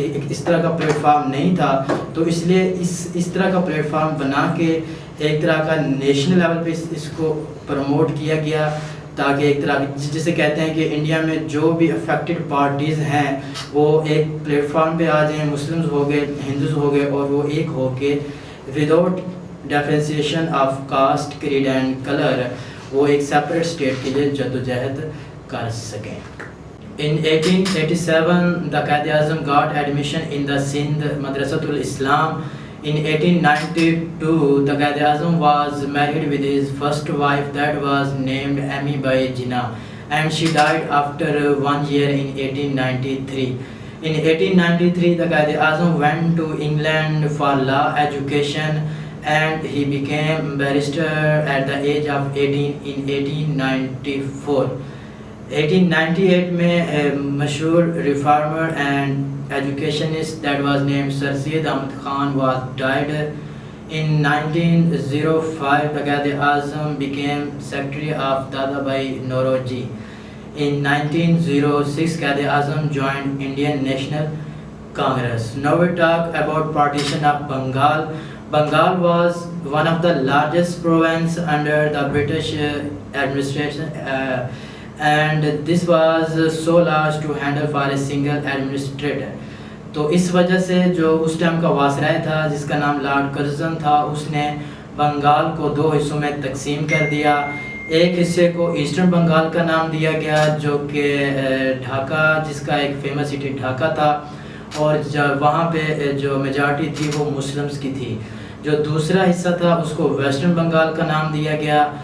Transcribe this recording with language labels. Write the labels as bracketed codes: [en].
[ur] اس طرح کا plate form نہیں تھا، تو اس لیے اس طرح کا پلیٹ فارم بنا کے ایک طرح کا نیشنل لیول پہ اس کو پروموٹ کیا گیا، تاکہ ایک طرح جسے کہتے ہیں کہ انڈیا میں جو بھی افیکٹڈ پارٹیز ہیں وہ ایک پلیٹ فارم پہ آ جائیں، مسلمز ہو گئے، ہندوز ہو گئے، اور وہ ایک ہو کے [en] without differentiation of caste, creed and colour [ur] وہ ایک سیپریٹ اسٹیٹ کے لیے جدوجہد کر سکیں۔ [en] In 1887 the Quaid Azam got admission in the Sindh Madrasatul Islam. In 1892 the Quaid Azam was married with his first wife that was named Amy Bai Jinnah, and she died after 1 year in 1893. In 1893 the Quaid Azam went to England for law education and he became barrister at the age of 18 in 1894. 1898 [ur] میں مشہور [en] Reformer and educationist that was named sir Syed Ahmad Khan was died. In 1905 the Quaid Azam became secretary of Dada Bhai Nauroji. In 1906 Quaid Azam joined Indian National Congress. Now we talk about partition of Bengal. Bengal was one of the largest province under the British administration, and this was so large to handle for a single administrator. [ur] تو اس وجہ سے جو اس time کا واسرائے تھا جس کا نام lord Curzon تھا، اس نے بنگال کو 2 حصوں میں تقسیم کر دیا۔ ایک حصے کو ایسٹرن بنگال کا نام دیا گیا جو کہ ڈھاکہ، جس کا ایک فیمس سٹی ڈھاکہ تھا، اور وہاں پہ جو میجارٹی تھی وہ مسلمس کی تھی۔ جو دوسرا حصہ تھا اس کو ویسٹرن بنگال کا نام دیا گیا،